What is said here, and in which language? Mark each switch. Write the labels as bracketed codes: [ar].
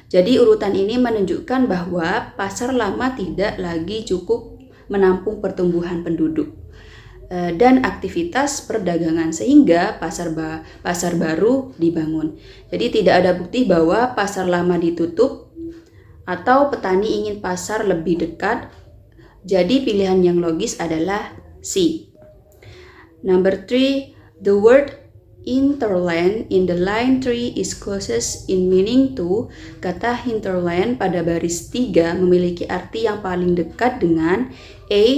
[id] Jadi urutan ini menunjukkan bahwa pasar lama tidak lagi cukup menampung pertumbuhan penduduk dan aktivitas perdagangan, sehingga pasar baru dibangun. Jadi tidak ada bukti bahwa pasar lama ditutup atau petani ingin pasar lebih dekat. Jadi pilihan yang logis adalah C. [en] Number 3, the word hinterland in the line 3 is closest in meaning to. [id] Kata hinterland pada baris 3 memiliki arti yang paling dekat dengan A.